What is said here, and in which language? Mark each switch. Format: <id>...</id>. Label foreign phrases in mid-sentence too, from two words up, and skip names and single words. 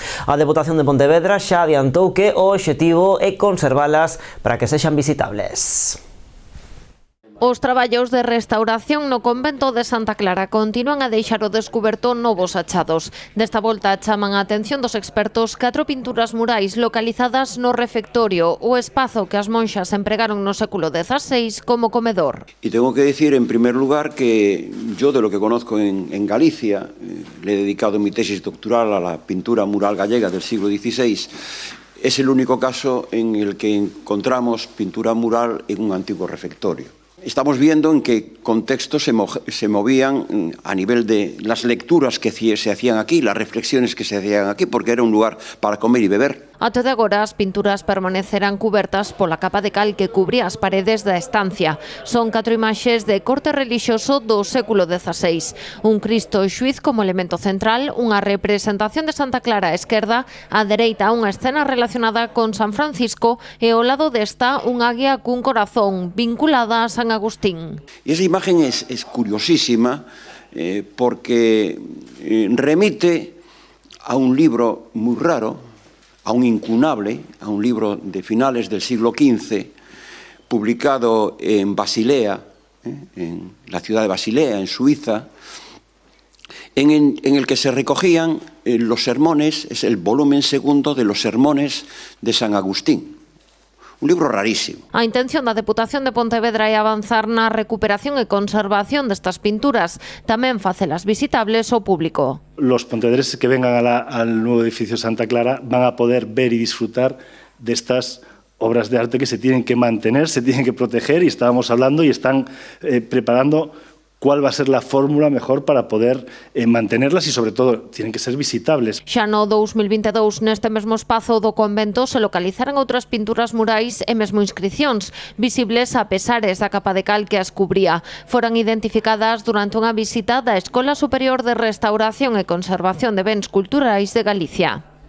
<gl>A Deputación de Pontevedra xa adiantou que o obxectivo é conservalas para que sexan visitables. Os traballos de restauración no convento de Santa Clara continúan a deixar ao descuberto novos achados. Desta volta chaman a atención dos expertos 4 pinturas murais localizadas no refectorio, o espazo que as monxas empregaron no século XVI como comedor.</gl> <es>Y tengo que decir en primer lugar que yo de lo que conozco en Galicia, le he dedicado mi tesis doctoral a la pintura mural gallega del siglo XVI, es el único caso en el que encontramos pintura mural en un antiguo refectorio. Estamos viendo en qué contextos se movían a nivel de las lecturas que se hacían aquí, las reflexiones que se hacían aquí, porque era un lugar para comer y beber.</es> <gl>Até de agora as pinturas permanecerán cubertas pola capa de cal que cubría as paredes da estancia. Son 4 imaxes de corte relixioso do século XVI. Un Cristo xuiz como elemento central, unha representación de Santa Clara á esquerda, á dereita unha escena relacionada con San Francisco e ao lado desta un águia cun corazón vinculada a San Agustín.</gl> <es>Y esa imagen es curiosísima porque remite a un libro muy raro, a un incunable, a un libro de finales del siglo XV, publicado en Basilea, en la ciudad de Basilea, en Suiza, en el que se recogían los sermones, es el volumen segundo de los sermones de San Agustín. Un libro rarísimo.</es> <gl>A intención da Deputación de Pontevedra é avanzar na recuperación e conservación destas pinturas, tamén facelas visitables ao público.</gl> <es>Los pontevedreses que vengan al nuevo edificio Santa Clara van a poder ver y disfrutar de estas obras de arte que se tienen que mantener, se tienen que proteger, y estábamos hablando y están preparando cuál va a ser la fórmula mejor para poder mantenerlas y, sobre todo, tienen que ser visitables.</es> <gl>Xa no 2022, neste mesmo espazo do convento, se localizaran outras pinturas murais e mesmo inscricións, visibles a pesares da capa de cal que as cubría. Foran identificadas durante unha visita da Escola Superior de Restauración e Conservación de Bens Culturais de Galicia.</gl>